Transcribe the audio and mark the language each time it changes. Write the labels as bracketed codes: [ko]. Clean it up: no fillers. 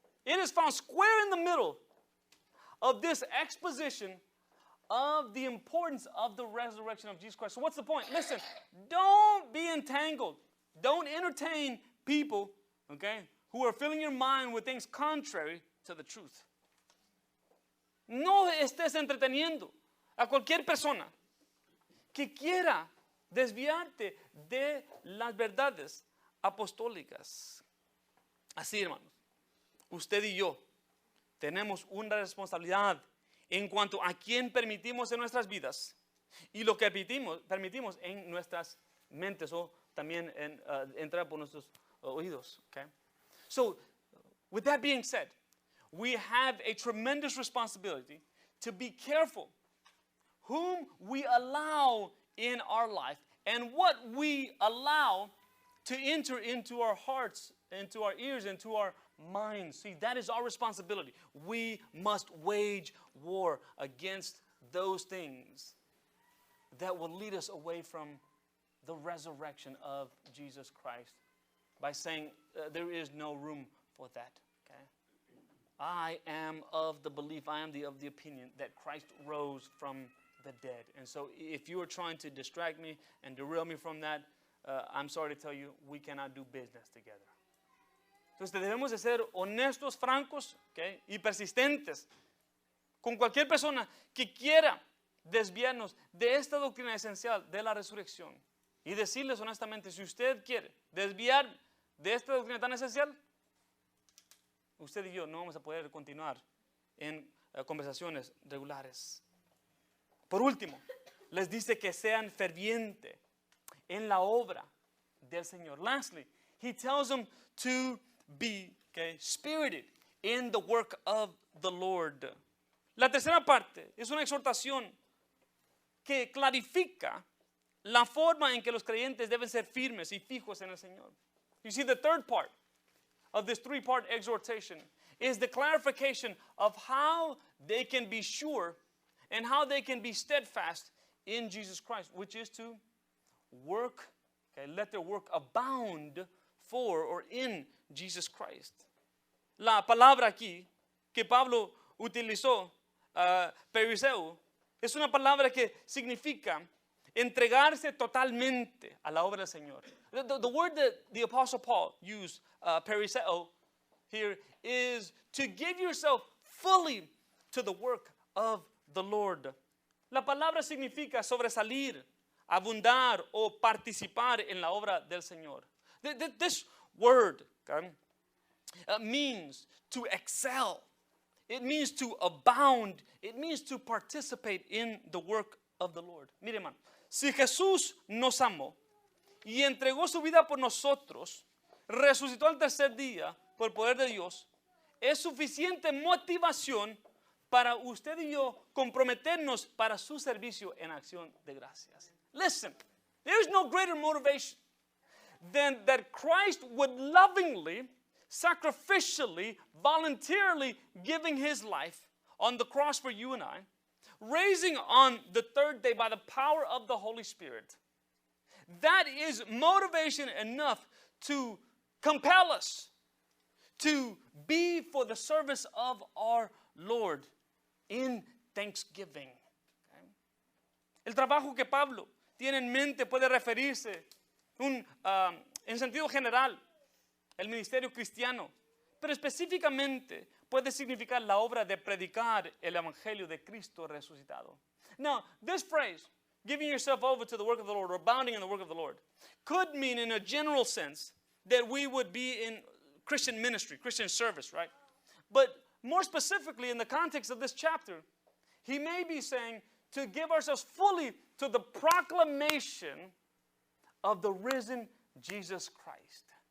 [en] It is found square in the middle of this exposition of the importance of the resurrection of Jesus Christ. So what's the point? Listen, don't be entangled. Don't entertain people, okay, who are filling your mind with things contrary to the truth. [es] No estés entreteniendo a cualquier persona que quiera desviarte de las verdades apostólicas. Así, hermanos, usted y yo tenemos una responsabilidad en cuanto a quién permitimos en nuestras vidas y lo que permitimos en nuestras mentes o también entrar por nuestros oídos. [en] Okay? So, with that being said, we have a tremendous responsibility to be careful whom we allow in our life and what we allow to enter into our hearts, into our ears, into our minds. See, that is our responsibility. We must wage war against those things that will lead us away from the resurrection of Jesus Christ by saying there is no room for that. Okay? I am of the belief, I am of the opinion that Christ rose from the dead. And so if you are trying to distract me and derail me from that, I'm sorry to tell you, we cannot do business together. [es] Entonces debemos de ser honestos, francos, okay, y persistentes con cualquier persona que quiera desviarnos de esta doctrina esencial de la resurrección. Y decirles honestamente, si usted quiere desviar de esta doctrina tan esencial, usted y yo no vamos a poder continuar en conversaciones regulares. Por último, les dice que sean fervientes en la obra del Señor. [en] Lastly, he tells them to be spirited in the work of the Lord. [es] La tercera parte es una exhortación que clarifica la forma en que los creyentes deben ser firmes y fijos en el Señor. [en] You see, the third part of this three-part exhortation is the clarification of how they can be sure and how they can be steadfast in Jesus Christ, which is to work, let their work abound for or in Jesus Christ. [es] La palabra aquí que Pablo utilizó, periseo, es una palabra que significa entregarse totalmente a la obra del Señor. [en] The word that the Apostle Paul used, periseo, here is to give yourself fully to the work of the Lord. [es] La palabra significa sobresalir, abundar o participar en la obra del Señor. [en] This word, okay, means to excel. It means to abound. It means to participate in the work of the Lord. [es] Mire, hermano, si Jesús nos amó y entregó su vida por nosotros, resucitó al tercer día por el poder de Dios, es suficiente motivación para usted y yo comprometernos para su servicio en acción de gracias. [en] Listen, there is no greater motivation than that Christ would lovingly, sacrificially, voluntarily giving his life on the cross for you and I, raising on the third day by the power of the Holy Spirit. That is motivation enough to compel us to be for the service of our Lord in thanksgiving. Okay? [es] El trabajo que Pablo tiene en mente puede referirse en sentido general el ministerio cristiano, pero específicamente puede significar la obra de predicar el evangelio de Cristo resucitado. [en] Now, this phrase, giving yourself over to the work of the Lord or abounding in the work of the Lord, could mean in a general sense that we would be in Christian ministry, Christian service, right? But more specifically in the context of this chapter, he may be saying to give ourselves fully to the proclamation of the risen Jesus Christ.